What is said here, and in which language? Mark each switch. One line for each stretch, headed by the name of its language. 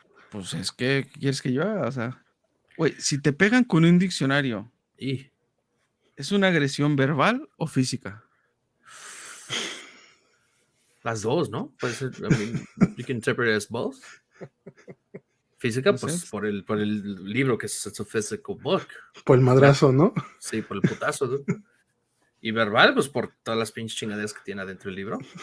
Spanish: Pues es que, ¿qué quieres que yo haga? O sea, güey, si te pegan con un diccionario, Y ¿es una agresión verbal o física? las dos, ¿no?
English: Pues, I mean, you can interpret it as both.
Spanish: Física, pues, por el libro que es
English: a physical book.
Spanish: Por el madrazo, ¿no? Sí, por el putazo, dude. Y verbal, pues, por todas las pinches chingaderas que tiene adentro del libro.